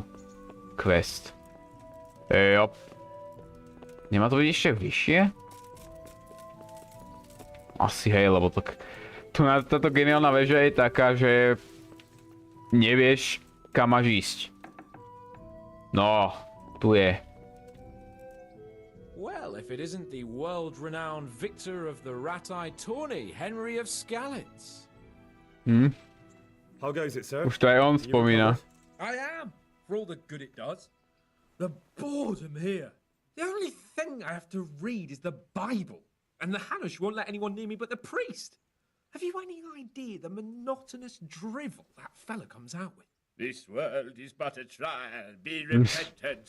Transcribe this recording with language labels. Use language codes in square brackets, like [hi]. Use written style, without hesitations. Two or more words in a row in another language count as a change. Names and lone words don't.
[sk] Quest. Jop. Nemá to byť ešte vyššie? Asi hej, lebo tak... Táto geniálna väža je taká, že... Nevieš, kam máš ísť. No, tu je. [en] Well, if it isn't the world-renowned victor of the rat-eye tourney, Henry of Skalitz. how goes it, sir? [sk] Už to aj on spomína. [en] I am, for all the good it does. The boredom here. The only thing I have to read is the Bible, and the Hanush won't let anyone near me but the priest. Have you any idea the monotonous drivel that fella comes out with? This world is but a trial, be repentant.